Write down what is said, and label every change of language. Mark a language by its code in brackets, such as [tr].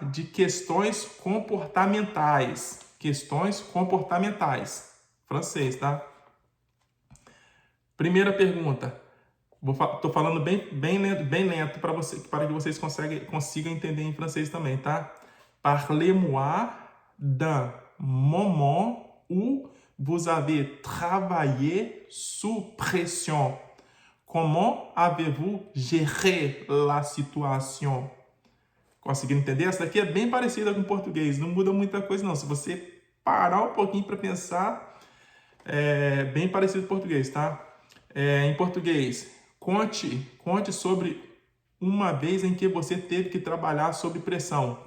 [pt] De questões comportamentais. Questões comportamentais. Francês, tá? Primeira pergunta. Tô falando bem lento para que vocês consigam entender em francês também, tá? [fr] Parlez-moi d'un moment où vous avez travaillé sous pression. Comment avez-vous géré la situation? [pt] Conseguiram entender? Essa daqui é bem parecida com o português, não muda muita coisa não. Se você parar um pouquinho para pensar, é bem parecido com o português, tá? Em português, conte sobre uma vez em que você teve que trabalhar sob pressão.